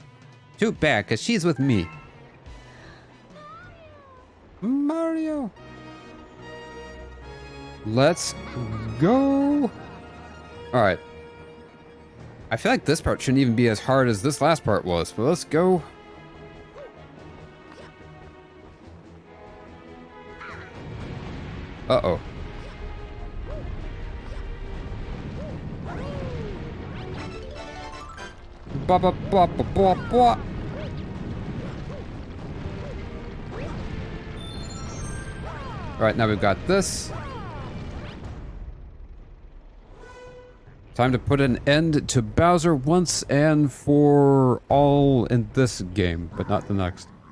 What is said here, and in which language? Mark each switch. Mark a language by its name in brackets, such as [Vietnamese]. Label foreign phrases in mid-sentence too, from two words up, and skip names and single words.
[English] Too bad, because she's with me. Mario. Let's go. All right. I feel like this part shouldn't even be as hard as this last part was, but let's go. Uh-oh. Ba ba ba ba ba ba. Alright, now we've got this. Time to put an end to Bowser once and for all in this game, but not the next.